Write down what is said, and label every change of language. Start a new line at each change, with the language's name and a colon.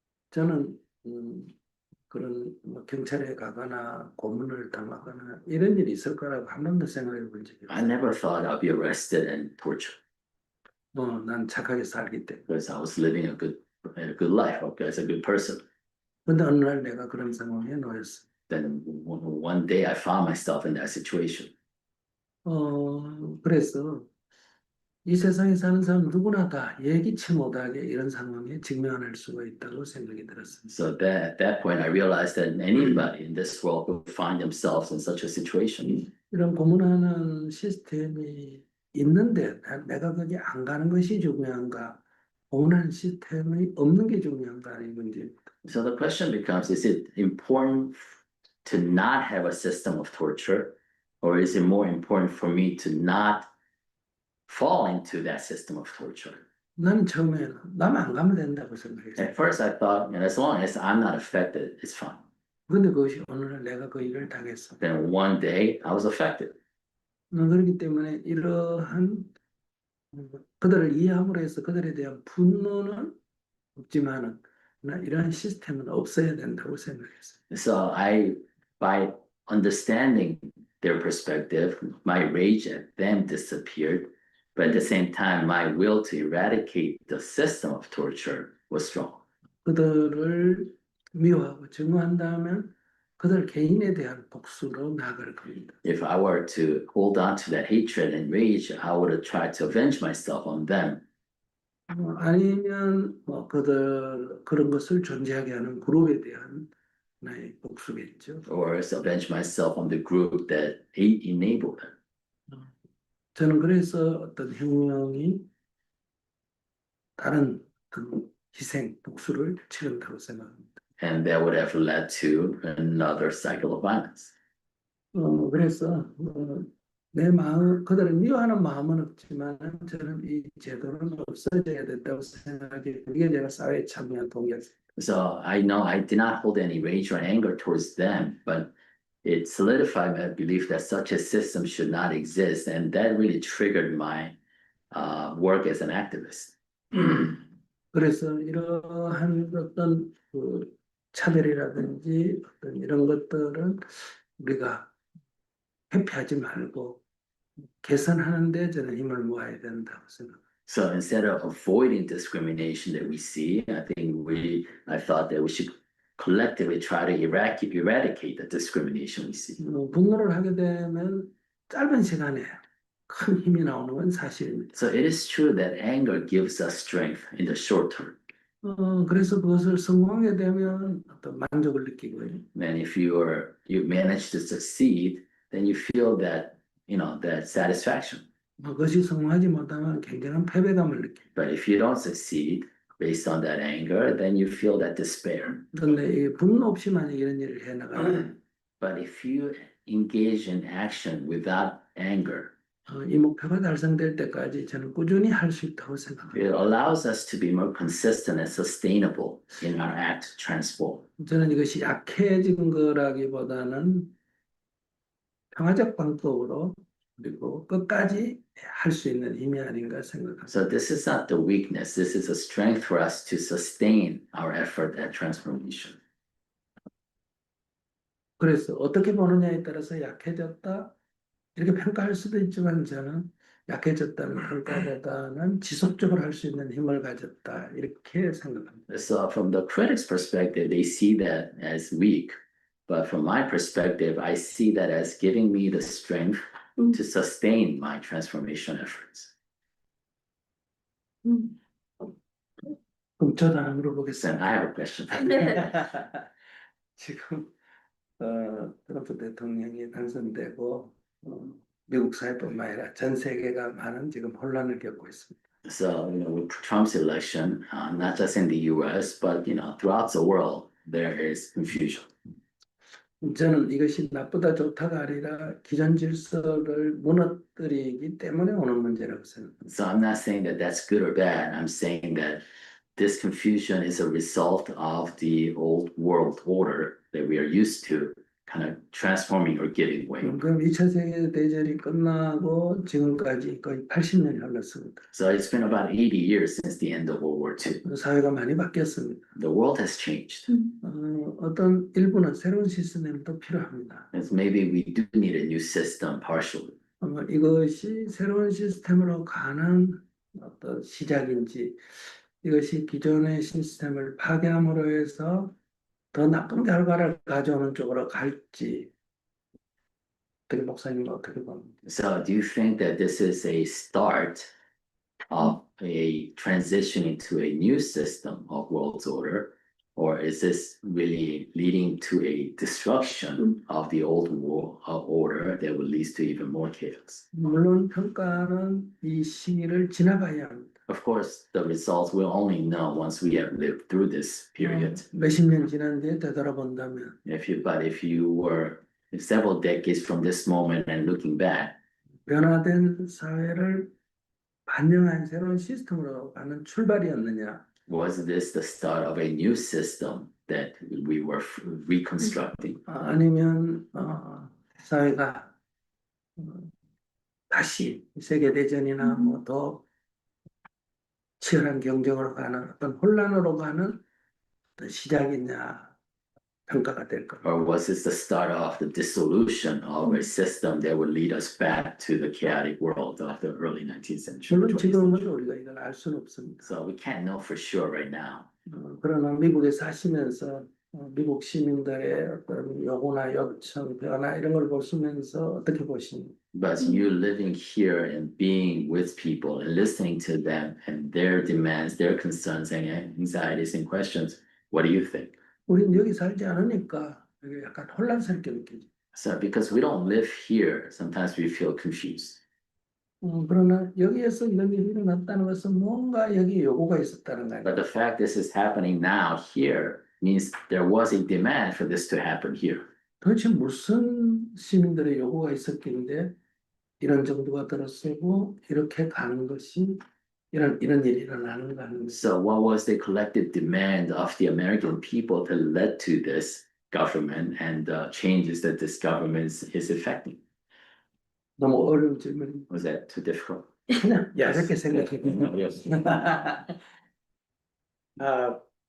Korean: 저는 그런 경찰에 가거나 고문을 당하거나 이런 일이 있을 거라고 한 번도 생각해 본 적이
English: I
Korean: 없어요.
English: never thought I'd be arrested and tortured
Korean: 난 착하게 살기 때문에.
English: because I was living a good life, okay, as a good person.
Korean: 근데 어느 날 내가 그런 상황에 놓였어.
English: Then one day I found myself in that situation.
Korean: 그래서 이 세상에 사는 사람 누구나 다 예기치 못하게 이런 상황에 직면할 수가 있다고 생각이 들었습니다.
English: So at that point, I realized that anybody in this world could find themselves in such a situation.
Korean: 이런 고문하는 시스템이 있는데 내가 거기 안 가는 것이 중요한가? 고문하는 시스템이 없는 게 중요한가? 이 문제입니다.
English: So the question becomes, is it important to not have a system of torture, or is it more important for me to not fall into that system of torture?
Korean: 나는 처음에는 나만 안 가면 된다고 생각했어요.
English: At first, I thought, as long as I'm not affected, it's fine.
Korean: 근데 그것이 오늘날 내가 그 일을 당했어.
English: Then one day, I was affected.
Korean: 그렇기 때문에 이러한 그들을 이해함으로 해서 그들에 대한 분노는 없지만은 이러한 시스템은 없어야 된다고 생각했어요.
English: So by understanding their perspective, my rage at them disappeared. But at the same time, my will to eradicate the system of torture was strong.
Korean: 그들을 미워하고 증오한다면 그들 개인에 대한 복수로 나아갈 겁니다.
English: If I were to hold on to that hatred and rage, I would have tried to avenge myself on them.
Korean: 아니면 뭐 그런 것을 존재하게 하는 그룹에 대한 나의 복수겠죠.
English: Or to avenge myself on the group that enabled them.
Korean: 저는 그래서 어떤 혁명이 다른 그 희생, 복수를 치른다고 생각합니다.
English: And that would have led to another cycle of violence.
Korean: 그래서 내 마음, 그들을 미워하는 마음은 없지만 저는 이 제도는 없어져야 된다고 생각해. 그게 제가 사회에 참여한 동기였습니다.
English: So I know I did not hold any rage or anger towards them, but it solidified my belief that such a system should not exist. And that really triggered my work as an activist.
Korean: 그래서 이러한 어떤 그 차별이라든지 어떤 이런 것들은 우리가 회피하지 말고 개선하는 데 저는 힘을 모아야 된다고 생각합니다.
English: So instead of avoiding discrimination that we see, I thought that we should collectively try to eradicate the discrimination we see.
Korean: 분노를 하게 되면 짧은 시간에 큰 힘이 나오는 건 사실입니다.
English: So it is true that anger gives us strength in the short term.
Korean: 그래서 그것을 성공하게 되면 어떤 만족을 느끼고요.
English: And if you manage to succeed, then you feel that, that satisfaction.
Korean: 그것이 성공하지 못하면 굉장한 패배감을 느낍니다.
English: But if you don't succeed based on that anger, then you feel that despair.
Korean: 그런데 이 분노 없이 만약 이런 일을 해나가면
English: But if you engage in action without anger,
Korean: 이 목표가 달성될 때까지 저는 꾸준히 할 수 있다고 생각합니다.
English: it allows us to be more consistent and sustainable in our act to transform.
Korean: 저는 이것이 약해진 거라기보다는 평화적 방법으로 그리고 끝까지 할 수 있는 힘이 아닌가 생각합니다.
English: So this is not the weakness, this is a strength for us to sustain our effort at transformation.
Korean: 그래서 어떻게 보느냐에 따라서 약해졌다 이렇게 평가할 수도 있지만 저는 약해졌다는 평가보다는 지속적으로 할 수 있는 힘을 가졌다 이렇게 생각합니다.
English: So from the critics' perspective, they see that as weak. But from my perspective, I see that as giving me the strength to sustain my transformation efforts.
Korean: 그럼 저도 하나
English: Then
Korean: 물어보겠습니다.
English: I have a question.
Korean: 지금 트럼프 대통령이 당선되고 미국 사회뿐만 아니라 전 세계가 많은 지금 혼란을 겪고 있습니다.
English: So, with Trump's election, not just in the US, but, throughout the world, there is confusion.
Korean: 저는 이것이 나쁘다 좋다가 아니라 기존 질서를 무너뜨리기 때문에 오는 문제라고 생각합니다.
English: So I'm not saying that that's good or bad. I'm saying that this confusion is a result of the old world order that we are used to kind of transforming or giving way.
Korean: 그럼 2차 세계대전이 끝나고 지금까지 거의 80년이 흘렀습니다.
English: So it's been about 80 years since the end of World War II.
Korean: 사회가 많이 바뀌었습니다.
English: The world has changed.
Korean: 어떤 일부는 새로운 시스템도 필요합니다.
English: And maybe we do need a new system partially.
Korean: 이것이 새로운 시스템으로 가는 어떤 시작인지 이것이 기존의 시스템을 파괴함으로 해서 더 나쁜 결과를 가져오는 쪽으로 갈지 어떻게 목사님 어떻게 봅니까?
English: So do you think that this is a start of a transition into a new system of world's order? Or is this really leading to a destruction of the old world order that will lead to even more chaos?
Korean: 물론 평가는 이 시기를 지나가야 합니다.
English: Of course, the results we'll only know once we have lived through this period.
Korean: 몇십 년 지난 뒤에 되돌아본다면
English: If you were several decades from this moment and looking back,
Korean: 변화된 사회를 반영한 새로운 시스템으로 가는 출발이었느냐?
English: Was this the start of a new system that we were reconstructing?
Korean: 아니면 사회가 다시 세계대전이나 뭐 더 치열한 경쟁으로 가는 어떤 혼란으로 가는 어떤 시작이냐 평가가 될 겁니다.
English: Or was this the start of the dissolution of a system that would lead us back to the chaotic world of the early 19th century?
Korean: 물론
English: 20th
Korean: 지금은
English: century?
Korean: 우리가 이걸 알 수는 없습니다.
English: So we can't know for sure right now.
Korean: 그러나 미국에 사시면서 미국 시민들의 어떤 요구나 요청, 변화 이런 걸 보시면서 어떻게 보십니까?
English: But you living here and being with people and listening to them and their demands, their concerns and anxieties and questions, what do you think?
Korean: 우린 여기 살지 않으니까 이게 약간 혼란스럽게 느껴져.
English: So because we don't live here, sometimes we feel confused.
Korean: 그러나 여기에서 이런 일이 일어났다는 것은 뭔가 여기 요구가 있었다는 거예요.
English: But the fact this is happening now here means there was a demand for this to happen here.
Korean: 도대체 무슨 시민들의 요구가 있었길래 이런 정도가 들어서고 이렇게 가는 것이 이런 일이 일어나는가 하는 것이.
English: So what was the collective demand of the American people that led to this government and the changes that this government is effecting?
Korean: 너무 어려운 질문이
English: Was that too difficult?
Korean: 그냥
English: Yes.
Korean: 가볍게 생각해 보면
English: Yes.